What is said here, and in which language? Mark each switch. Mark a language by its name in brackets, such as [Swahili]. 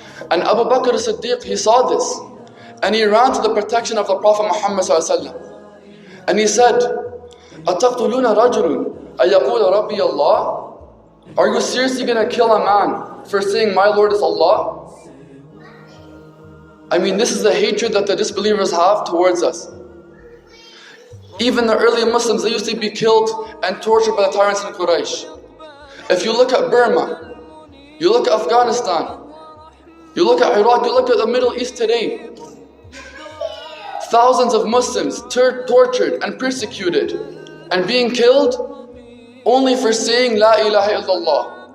[English] And Abu Bakr as-Siddiq, he saw this. And he ran to the protection of the Prophet Muhammad. And he said, [Arabic] أَتَقْتُلُونَ رَجُلٌ أَيَقُولَ رَبِّيَ اللَّهِ? [English] Are you seriously going to kill a man for saying, my Lord is Allah? This is the hatred that the disbelievers have towards us. Even the early Muslims, they used to be killed and tortured by the tyrants in Quraysh. If you look at Burma, you look at Afghanistan, you look at Iraq, you look at the Middle East today, thousands of Muslims tortured and persecuted and being killed only for saying La ilaha illallah.